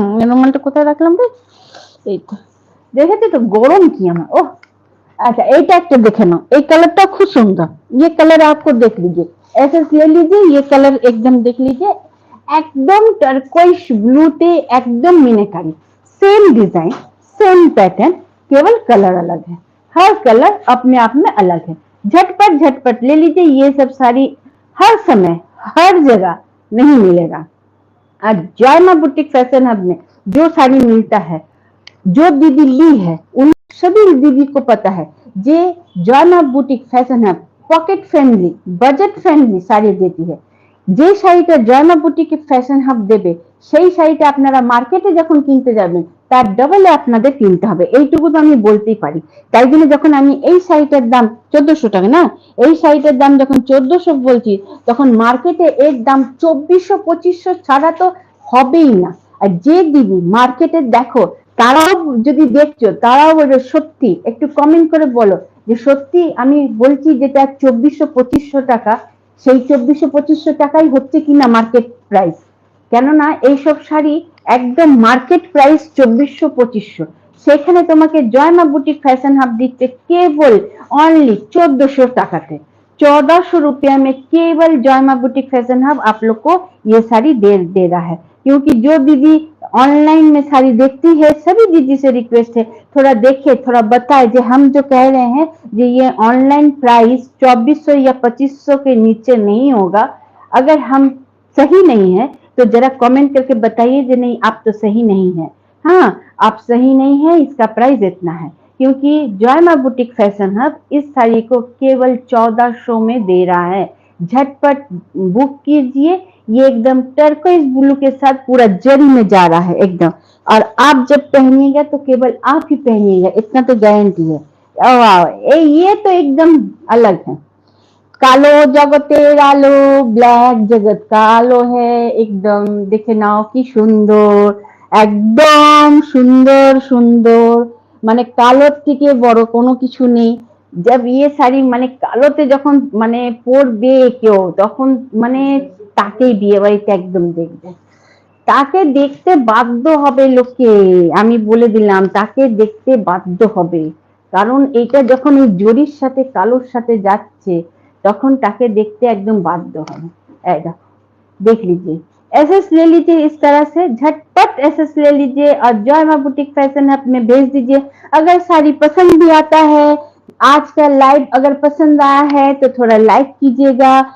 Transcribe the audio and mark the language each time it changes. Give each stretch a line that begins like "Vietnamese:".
Bangla: রুমালটা কোথায় রাখলাম রে, এই তো দেখেছি তো, গরম কি আমার, ওহ।
Hindi: अच्छा, एक एक देखे ना, एक कलर तो खूब सुंदर, ये कलर आपको देख लीजिए, ऐसे ले लीजिए, ये कलर एकदम देख लीजिए, एकदम टर्कोइश ब्लू थे, एकदम मीनाकारी, सेम डिजाइन सेम पैटर्न, केवल कलर अलग है, हर कलर अपने आप में अलग है। झटपट झटपट ले लीजिए, ये सब साड़ी हर समय हर जगह नहीं मिलेगा। आज जॉयमा बुटीक फैशन हब में जो साड़ी मिलता है, जो दीदी ली है उन सभी दीदी को पता है
Bangla: যে জয়মা boutique fashion hub pocket friendly, budget friendly sari
Hindi: देती है।
Bangla: যে শাড়িটা জয়মা বুটিক ফ্যাশন হাব দেবে, সেই শাড়িটা আপনারা মার্কেটে যখন কিনতে যাবেন তার ডবলে আপনাদের কিনতে হবে, এইটুকু তো আমি বলতেই পারি। তাই জন্য যখন আমি এই শাড়িটার দাম 1400 টাকা না, এই শাড়িটার দাম যখন 1400 বলছি, তখন মার্কেটে এর দাম 2400-2500 ছাড়া তো হবেই না। আর যে দিদি মার্কেটে দেখো, তারাও যদি দেখছো তারাও বলবে সত্যি, একটু কমেন্ট করে বলো যে সত্যি আমি বলছি যেটা 2400-2500 টাকা, সেই 2400-2500 টাকাই হচ্ছে কিনা মার্কেট প্রাইস। কেননা এইসব শাড়ি একদম মার্কেট প্রাইস 2400-2500, সেখানে তোমাকে জয়মা বুটিक फैशन हब দিচ্ছে केवल ओनली 1400 টাকাতে।
Hindi: 1400 रुपया में केवल जॉयमा बुटीक फैशन हब आप लोग को ये साड़ी दे रहा है। क्योंकि जो दीदी ऑनलाइन में साड़ी देखती है, सभी दीदी से रिक्वेस्ट है थोड़ा देखे, थोड़ा बताए, जो हम जो कह रहे हैं कि ये ऑनलाइन प्राइस 2400 या 2500 के नीचे नहीं होगा। अगर हम सही नहीं है तो जरा कमेंट करके बताइए कि नहीं आप तो सही नहीं है। हाँ, आप सही नहीं है, इसका प्राइस इतना है, क्योंकि जॉय बुटीक फैशन हब इस साड़ी को केवल 1400 में दे रहा है। झटपट बुक कीजिए। ये एकदम टर्कोइज ब्लू के साथ पूरा जरी में जा रहा है एकदम, और आप जब पहनिएगा तो केवल आप ही पहनिएगा, इतना तो गारंटी है। वाह, ये तो एकदम अलग है।
Bangla: কালো জগতের আলো, ব্ল্যাক জগৎ কালো হ্যাঁ, একদম দেখে নাও কি সুন্দর, একদম সুন্দর সুন্দর, মানে কালোর থেকে বড় কোনো কিছু নেই। जब ये শাড়ি মানে কালোতে যখন মানে পরবে কেউ, তখন মানে তাকেই বিয়ে বাড়িতে একদম দেখবে, তাকে দেখতে বাধ্য হবে লোকে, আমি বলে দিলাম তাকে দেখতে বাধ্য হবে। কারণ এটা যখন ওই জরির সাথে কালোর সাথে যাচ্ছে, তখন তাকে
Hindi: देखते एकदम बाध्य
Bangla: হবে।
Hindi: देखो, देख लीजिए, एसएस ले लीजिए, इस तरह से झटपट एसएस ले लीजिए और जॉय मां बुटीक फैशन हब में भेज दीजिए। अगर साड़ी पसंद भी आता है, आज का लाइव अगर पसंद आया है तो थोड़ा लाइक कीजिएगा।